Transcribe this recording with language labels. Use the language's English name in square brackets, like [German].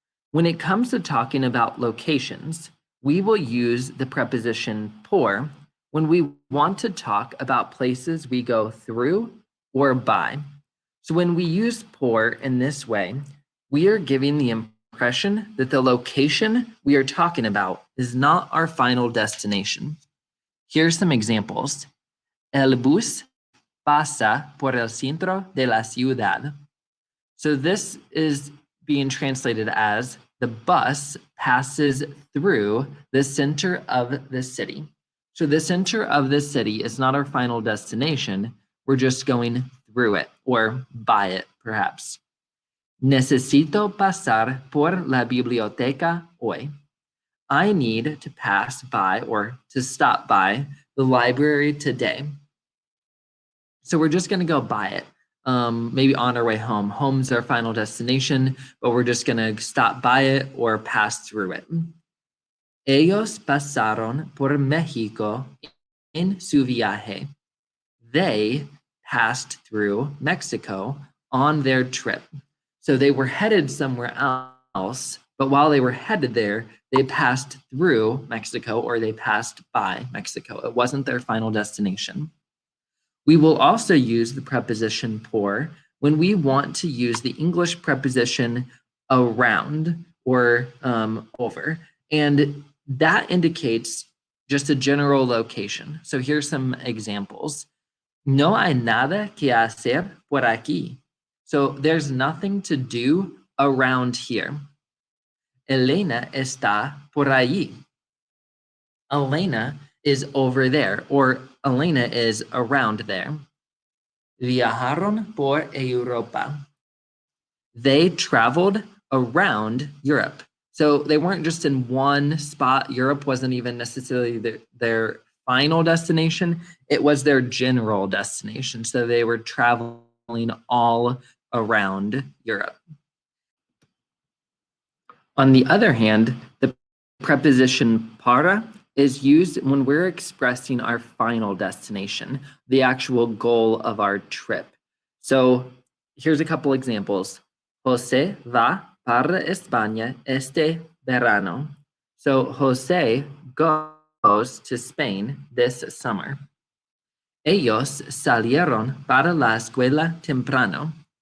[English] When it comes to talking about locations, we will use the preposition por when we want to talk about places we go through or by. So when we use por in this way, we are giving the impression that the location we are talking about is not our final destination. Here's some examples. [Spanish] El bus pasa por el centro de la ciudad. [English] So this is being translated as the bus passes through the center of the city. So the center of the city is not our final destination. We're just going through it or by it, perhaps. [Spanish] Necesito pasar por la biblioteca hoy. [English] I need to pass by or to stop by the library today. So we're just going to go by it. Maybe on our way home. Home's our final destination, but we're just going to stop by it or pass through it. [Spanish] Ellos pasaron por México en su viaje. [English] They passed through Mexico on their trip. So they were headed somewhere else, but while they were headed there, they passed through Mexico or they passed by Mexico. It wasn't their final destination. We will also use the preposition por when we want to use the English preposition around or over. And that indicates just a general location. So here's some examples. [Spanish] No hay nada que hacer por aquí. [English] So there's nothing to do around here. [Spanish] Elena está por allí. [English] Elena is over there, or Elena is around there. [Spanish] Viajaron por Europa. [English] They traveled around Europe. So they weren't just in one spot. Europe wasn't even necessarily their final destination. It was their general destination. So they were traveling all around Europe. On the other hand, the preposition para is used when we're expressing our final destination, the actual goal of our trip. So here's a couple examples. [Spanish] José va para España este verano. [English] So José goes to Spain this summer. [Spanish] Ellos salieron para la escuela temprano.